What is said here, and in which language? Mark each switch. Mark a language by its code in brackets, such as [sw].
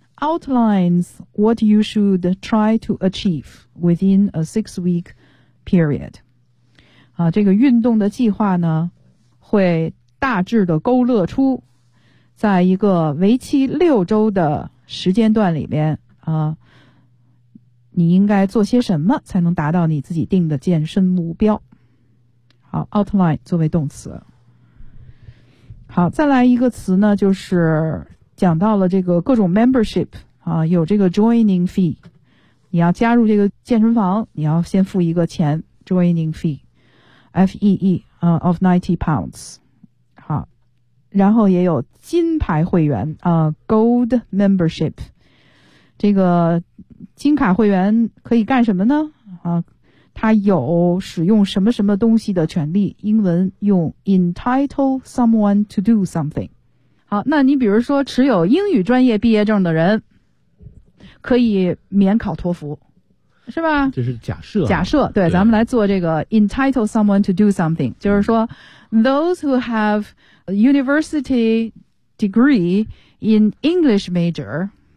[en] outlines what you should try to achieve within a six-week period. [zh] 啊，这个运动的计划呢，会大致的勾勒出，在一个为期六周的时间段里面啊，你应该做些什么才能达到你自己定的健身目标。好 ，outline 作为动词。好，再来一个词呢，就是讲到了这个各种 membership 啊，有这个 joining fee， 你要加入这个健身房，你要先付一个钱 joining fee，F-E-E 啊 of £90。好，然后也有金牌会员啊 ，gold membership， 这个金卡会员可以干什么呢？啊，他有使用什么什么东西的权利，英文用 [en] entitle someone to do something。 [zh] 好，那你比如说持有英语专业毕业证的人可以免考托福，是吧？这是假设、啊、假设 对, 对，咱们来做这个 [en] entitle someone to do something， [zh] 就是说、嗯、 [en] those who have a university degree in English major